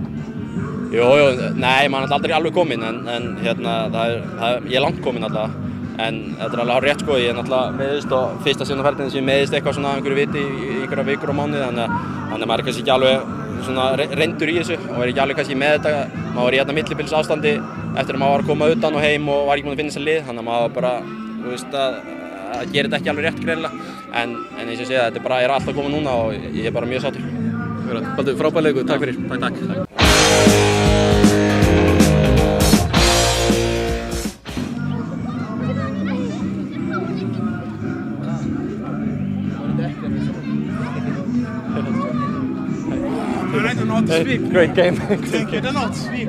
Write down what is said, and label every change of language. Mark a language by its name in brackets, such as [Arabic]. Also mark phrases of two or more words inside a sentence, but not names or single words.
[Icelandic] Jú, nei, maður er aldrei alveg kominn en hérna, ég er langt kominn alltaf en þetta er alveg hár rétt sko, ég er náttúrulega meiðist og fyrsta sinna ferðin sem ég meiðist eitthvað svona einhverju viti í einhverja vikur og mánuði þannig maður er kannski ekki alveg svona reyndur í þessu og er ekki alveg kannski með þetta, maður var í hérna millibils ástandi eftir að maður var að koma utan og heim og var ekki búinn að finna sér lið þannig að maður bara, þú veist að gera þetta ekki alveg rétt greinilega en eins og ég segi þetta bara er alltaf komið núna og ég er bara mjög sáttur. Baldur, frábær leikur, takk fyrir. Takk. [English] I don't know how to speak. Great game. Thank you. I don't know how to speak.